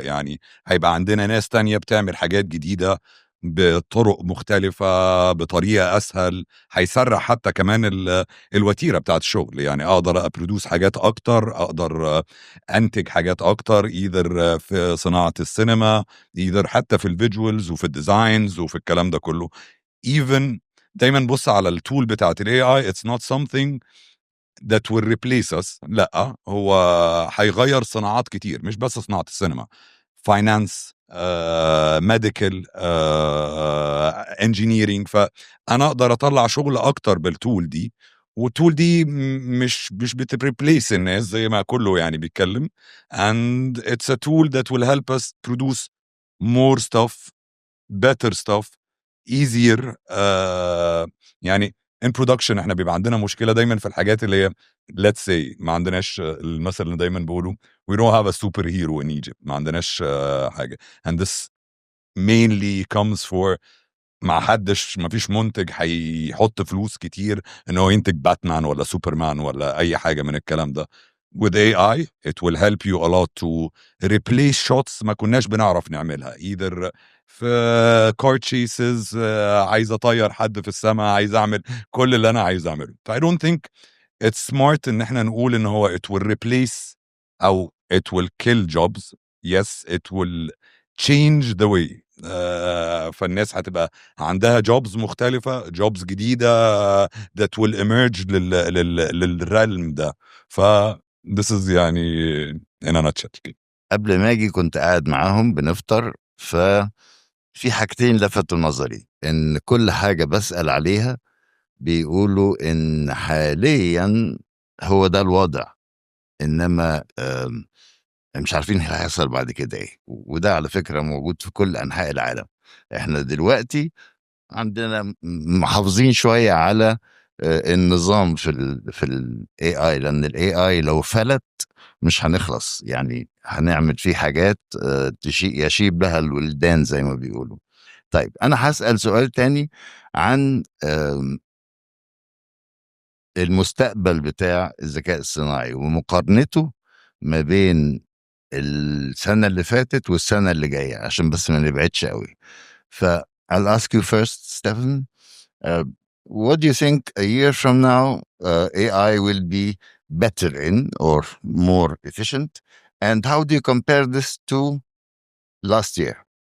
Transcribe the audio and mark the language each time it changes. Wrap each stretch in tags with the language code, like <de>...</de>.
<ar>يعني هيبقى عندنا ناس تانية بتعمل حاجات جديدة بطرق مختلفة بطريقة أسهل. هيسرع حتى كمان الوتيرة بتاعت الشغل. يعني أقدر أبرودوس حاجات أكتر، أقدر أنتج حاجات أكتر، إيذر في صناعة السينما، إيذر حتى في الفيجوالز وفي الديزاينز وفي الكلام ده كله.</ar> <en>even دايما بص على التول بتاعت ال AI، it's not something that will replace us.</en> <ar>لا، هو هيغير صناعات كتير، مش بس صناعة السينما، فاينانس، ميديكال، انجينيرينج. فأنا أقدر أطلع شغل أكتر بالتول دي، والتول دي مش بتريبليس الناس زي ما كله يعني بيتكلم.</ar> <en>and it's a tool that will help us produce more stuff, better stuff, easier.</en> <ar>يعني in production احنا بيبقى عندنا مشكلة دايما في الحاجات اللي هي let's say ما عندناش المثل اللي دايما بقوله we don't have a superhero in Egypt. ما عندناش حاجة. and this mainly comes for ما فيش منتج هيحط فلوس كتير ان هو ينتج باتمان ولا سوبرمان ولا اي حاجة من الكلام ده.</ar> <en>with AI it will help you a lot to replace shots ما كناش بنعرف نعملها. either</en> <ar>في كار تشيسز، عايز اطير حد في السماء، عايز اعمل كل اللي انا عايز اعمله.</ar> <en>I don't think it's smart ان احنا نقول ان هو it will replace او it will kill jobs. Yes, it will change the way.</en> <ar>فالناس هتبقى عندها jobs مختلفة، jobs جديدة that will emerge للرلم ده.</ar> <en>this is يعني in a nutshell.</en> <ar>قبل ما اجي كنت قاعد معاهم بنفطر، ففي حاجتين لفتوا نظري، ان كل حاجة بسأل عليها بيقولوا ان حاليا هو ده الوضع، انما مش عارفين هيحصل بعد كده ايه. وده على فكرة موجود في كل انحاء العالم. احنا دلوقتي عندنا محافظين شوية على النظام في ال AI، لان ال AI لو فلت مش هنخلص، يعني هنعمل فيه حاجات يشيب لها الولدان زي ما بيقولوا. طيب انا هسأل سؤال تاني عن المستقبل بتاع الذكاء الصناعي ومقارنته ما بين السنة اللي فاتت والسنة اللي جاية، عشان بس ما نبعدش قوي.</ar> <en>I'll ask you first, Stephen. What do you think a year from now AI will be better in or more efficient? And how do you compare this to last year?</en>